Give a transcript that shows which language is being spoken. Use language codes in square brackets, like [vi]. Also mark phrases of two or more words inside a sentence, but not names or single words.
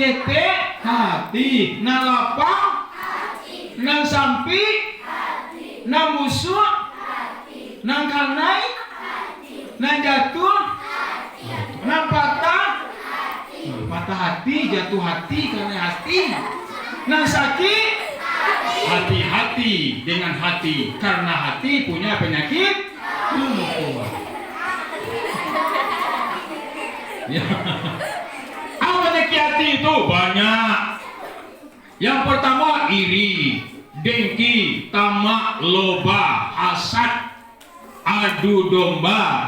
[min] ketek hati, nan lapang hati, nan sampi nan busuk, nan kanai, nan jatuh, nan patah, patah hati, jatuh hati karena hati, nan sakit, hati-hati dengan hati karena hati punya penyakit lumpuh. [id] Ya. Apa penyakit hati itu? Banyak. Yang pertama iri, dengki, tamak, loba, hasad, adu domba.